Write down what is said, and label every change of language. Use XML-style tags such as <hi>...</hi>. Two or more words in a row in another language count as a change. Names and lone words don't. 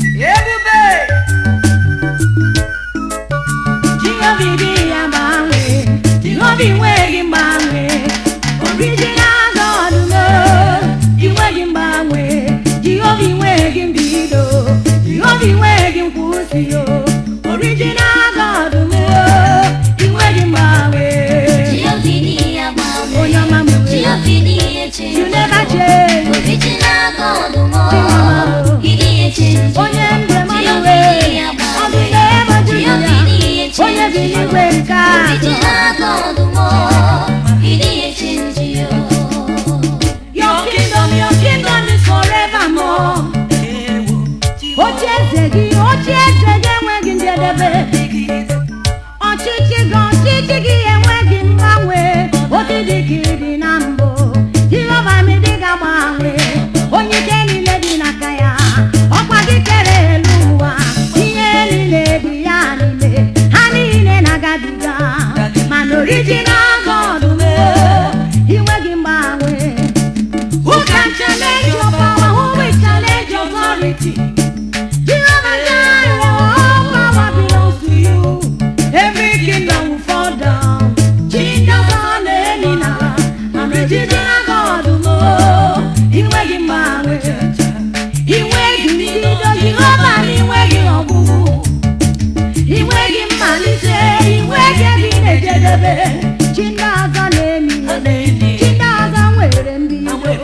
<ig>Ebube! Jehova dị ya mgbanwe, Jehova enweghị mgbanwe.</ig> <en>Original God, no,</en> <ig>enweghị mgbanwe. Jehova enweghị mbido, Jehova enweghị nkwụsị, oh.</ig> <en>Original God, oh, you are the man, eh. Jehovah, you are the man.</en> <ig>Onye ọma m, eh.</ig> <en>Jehovah, you are the You never change. Original God, oh,</en> <ig>Onye ọma m,</ig> <en>you didn't change.</en> <ig>Onye ndụ mmadụ, Jehovah, eh.</ig> <en>you are the</en> <ig>Ọ bụ na ebe man. juru ya.</ig> <en>Jehovah, you didn't change.</en> <ig>Onye bi n'igwe nke atọ.</ig> <en>Original God, oh, you didn't change, oh. Your kingdom, your kingdom is forevermore.</en> <ig>Oche eze gị, oche eze gị enweghị njedebe. Ọchịchị gị, ọchịchị gị enweghị mgbanwe. Otu dị ka ị dị na mbụ. Jehova m, ị dịghị agbanwe. Onye ike niile dị n'aka ya. Ọkwa gị kere elu ụwa. Ihe niile dị ya n'ime. Ha niile na-agabi. Mana</ig> <en>original God,</en> <ig>oh, ị nweghị mgbanwe.</ig> <en>Who can challenge your power? Who will challenge your authority? Jehovah Jireh, all power belongs to you. Every kingdom will fall down. Jesus,</en> <ig>Ijiji na-aga ọdụm o, ị nweghị mgbanwe. Ị nweghị mbido, Jehova, na ị nweghị ọgwụgwụ. Ị nweghị mmalite, ị nweghị ebe ị na-ejedebe. Chi ndị ọzọ na-emi emi, chi ndị ọzọ nwere mbido.</ig>